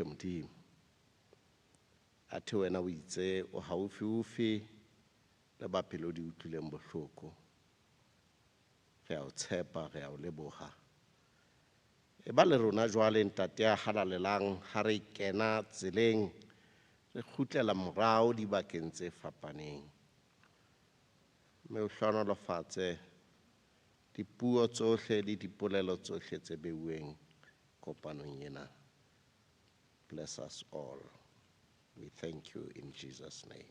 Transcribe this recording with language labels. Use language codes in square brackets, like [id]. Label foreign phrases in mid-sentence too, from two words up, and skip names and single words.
[st] modimo athe wena o itse o haufi le ba pelo di utlwileng bohloko re a o tshepa re a o leboha e ba le rona jwale ntate a halalelang ha re kena tseleng re khutlela morao dibakeng tse fapaneng me o hlonolofatse dipuo tsohle le dipolelo tsohle tse beuweng kopanong ena. [en] Bless us all. We thank you in Jesus' name.